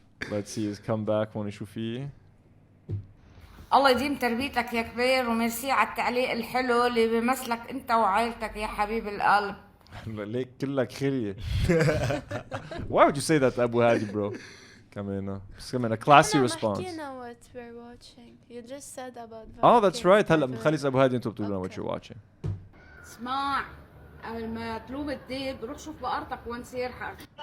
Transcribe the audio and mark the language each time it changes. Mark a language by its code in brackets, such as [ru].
[en] Let's see his comeback when [ar] نشوف فيه. الله يديم تربيتك يا كبير، وميرسي على التعليق الحلو اللي بيمثلك انت وعائلتك يا حبيب القلب. ليك كلك خلية. [en] Why would you say that to Abu Hadi, bro? Come in a classy response. You know what we're watching. You just said about Oh, that's right. [ar] هلا بنخلص أبو هادي أنتوا بتقولوا [en] what you're watching. [ar] اسمع، قبل ما تلوم الديب روح شوف بقرتك وين سيرحك.